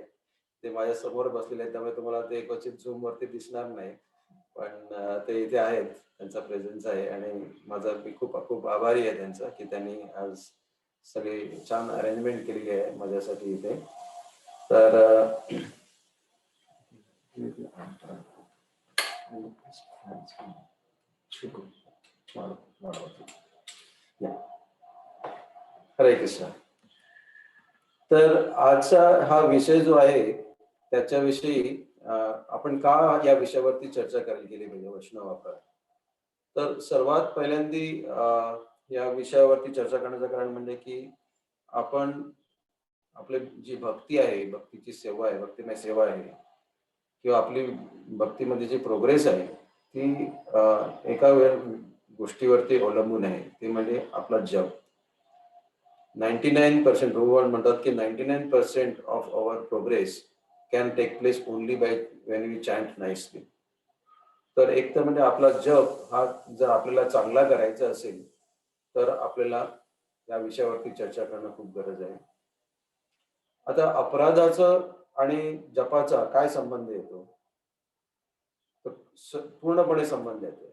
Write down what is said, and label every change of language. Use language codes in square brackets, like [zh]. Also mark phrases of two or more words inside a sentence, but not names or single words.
[mr] ते माझ्या समोर बसलेले आहेत, त्यामुळे तुम्हाला ते क्वचित झूम वरती दिसणार नाही, पण ते इथे आहेत, त्यांचा प्रेझेन्स आहे आणि माझा मी खूप खूप आभारी आहे त्यांचा की त्यांनी आज सगळी छान अरेंजमेंट केलेली आहे माझ्यासाठी इथे। तर हरे कृष्ण। तर आजचा हा विषय जो आहे त्याच्याविषयी आपण का या विषयावरती चर्चा केली पाहिजे, वैष्णव अपराध। तर सर्वात पहिल्यांदी या विषयावरती चर्चा करण्याचं कारण म्हणजे की आपण आपली जी भक्ती आहे, भक्तीची सेवा आहे, भक्तिमय सेवा आहे किंवा आपली भक्तीमध्ये जी प्रोग्रेस आहे ती एका गोष्टीवरती अवलंबून आहे, ते म्हणजे आपला जप। [en] 99% [mr] भगवान म्हणतात की [en] 99% of our progress can take place only by when we chant nicely. [mr] तर एक तर म्हणजे आपला जप हा जर आपल्याला चांगला करायचा असेल तर आपल्याला या विषयावरती चर्चा करणं खूप गरज आहे। आता अपराधाचं आणि जपाचा काय संबंध येतो, तर पूर्णपणे संबंध येतो।